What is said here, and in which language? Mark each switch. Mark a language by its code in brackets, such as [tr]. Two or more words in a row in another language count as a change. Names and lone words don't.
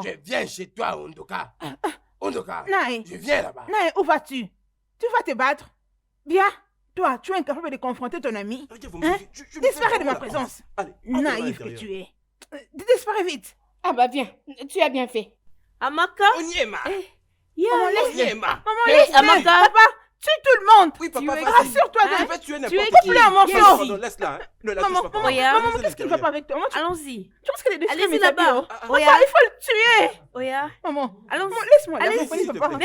[fr] Je viens chez toi, Ondoka. Ondoka, Naï, je viens là-bas. Naï, où vas-tu? Tu vas te battre? Bien. Toi, tu es incapable de confronter ton ami. Regarde, vous me Hein? dites, je me fais Disparais de vraiment ma la présence. place. Allez, entrez à Naïf que l'intérieur. tu es. Disparais vite. Ah bah viens, tu as bien fait. Amaka? Onyema. Yeah. Maman, laisse. Onyema. Maman, Hey, laisse. Amaka. Papa, tue tout le monde. Oui, Tu papa, es- vas-y. Rassure-toi Hein? Je vais tuer Tu es n'importe qui. qui? un morceau. Pardon, laisse-la. Hein. Ne la touche Maman, pas, papa. maman, Oya. maman, Laisse-la qu'est-ce qu'il ne va l'intérieur. pas avec toi? Maman, Allons-y. tu penses qu'elle est déchirée, Allez-y mes habits, là-bas. hein? Ah, ah. Oya. Papa, il faut le tuer. Oya. Maman, Allons-y. maman, laisse-moi. Allez, Allez, s'il te plaît.